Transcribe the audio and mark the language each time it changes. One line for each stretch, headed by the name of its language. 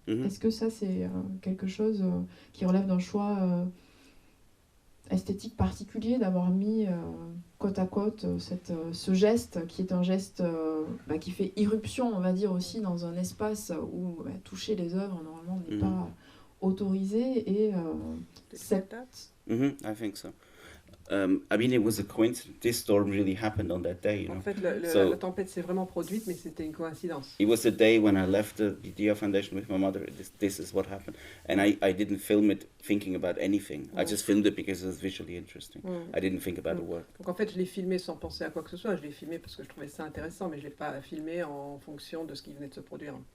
French: Est-ce que ça c'est quelque chose qui relève d'un choix esthétique particulier, d'avoir mis côte à côte ce geste qui est un geste qui fait irruption, on va dire, aussi dans un espace où toucher les œuvres normalement n'est pas autorisé, et cette date.
English: I think so. I mean, it was a coincidence. This storm really happened on that day.
French: En fait, la tempête s'est vraiment produite, mais c'était une coïncidence.
English: It was the day when I left the Dia Foundation with my mother. This is what happened, and I didn't film it thinking about anything. I just filmed it because it was visually interesting. I didn't think about the work.
French: Donc en fait, je l'ai filmé sans penser à quoi que ce soit. Je l'ai filmé parce que je trouvais ça intéressant, mais je l'ai pas filmé en fonction de ce qui venait de se produire.